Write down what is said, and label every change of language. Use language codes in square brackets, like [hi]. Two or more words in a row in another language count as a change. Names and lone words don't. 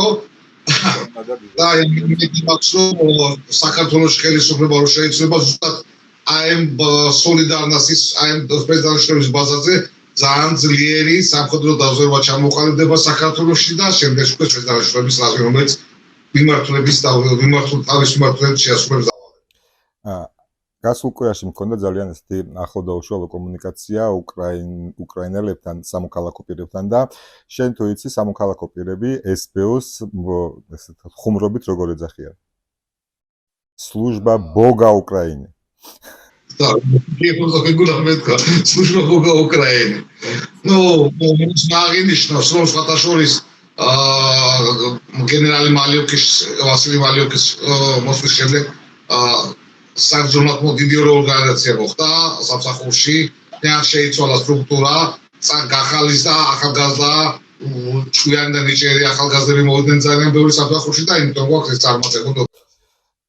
[ka] და იმედი მაქვს რომ საქართველოში ხელისუფლება რო შეიძლება ზუსტად ამ სოლიდარნასტის ამ სპეცდანიშნულების ბაზაზე ძალიან ძლიერი სამხედრო დაზვერვა ჩამოყალიბდება საქართველოში და შემდეგ უკვე სპეცდანიშნულების რაზმი, რომელიც თავის მიმართულებით შეასრულებს დავალებას. გასულ კვირაში მქონდა ძალიან ესეთი ახლო და უშუალო კომუნიკაცია უკრაინელებთან, სამოქალაქო პირებთან და შენ თუ იცი სამოქალაქო პირები SBU-ს ესეთ ხუმრობით როგორ ეძახიან? [ru] Служба Бога Украины. Да, я просто регулярно служба Бога Украины. Ну, можно [ka] აღინიშნოს, რომ სხვათა შორის გენერალი მალიოკის, ვასილი მალიოკის მოსვლის შემდეგ საბრძოლო დიდი ორგანიზაცია მოხდა სამსახურში, თან შეიცვალა სტრუქტურა, გახალისდა ახალგაზრდა, ჩვენი და ნიჭიერი ახალგაზრდები მოვიდნენ ძალიან ბევრი სამსახურში და იმიტომ გვაქვს ეს წარმატება.